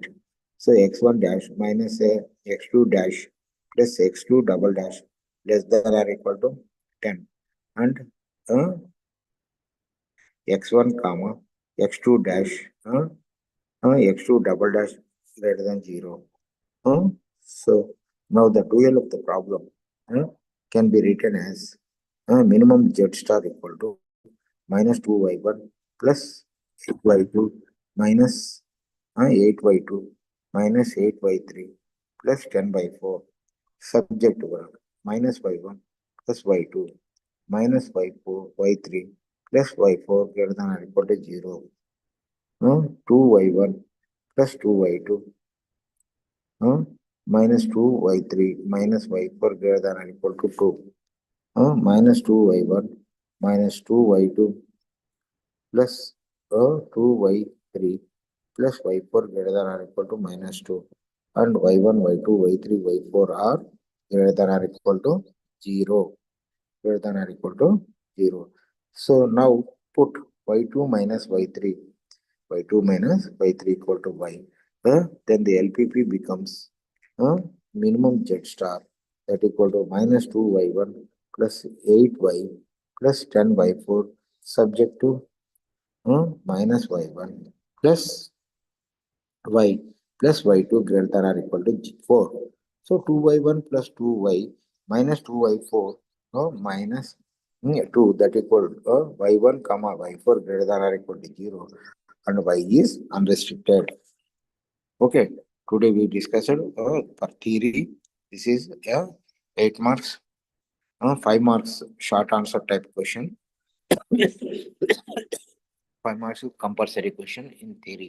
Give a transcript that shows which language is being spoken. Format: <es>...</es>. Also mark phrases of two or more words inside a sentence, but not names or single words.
<en>So x1 dash minus x2 dash plus x2 double dash less than or equal to 10 and uh, x1 comma x2 dash x2 double dash greater than 0. So now the dual of the problem uh, can be written as minimum z star equal to minus 2y1 plus 8y2 minus 8y2 minus 8y3 plus 10 by 4 subject to minus y1 plus y2 minus y4 y3 plus y4 greater than or equal to 0. 2y1 plus 2y2 minus 2y3 minus y4 greater than or equal to 2. Minus 2y1 minus 2y2 plus 2y3 plus y4 greater than or equal to minus 2 and y1 y2 y3 y4 are greater than or equal to 0, greater than or equal to 0. So now put y2 minus y3 minus y3 equal to y. Then the LPP becomes minimum z star that equal to minus 2y1 plus 8y plus 10 by 4 subject to minus y1 plus y plus y2 greater than or equal to 4. So 2y1 plus 2y minus 2y4 minus 2 that equal y1 comma y4 greater than or equal to 0 and y is unrestricted. Okay, today we discussed for theory. This is 8 marks, 5 marks short answer type question. 5 marks compulsory question in theory.</en>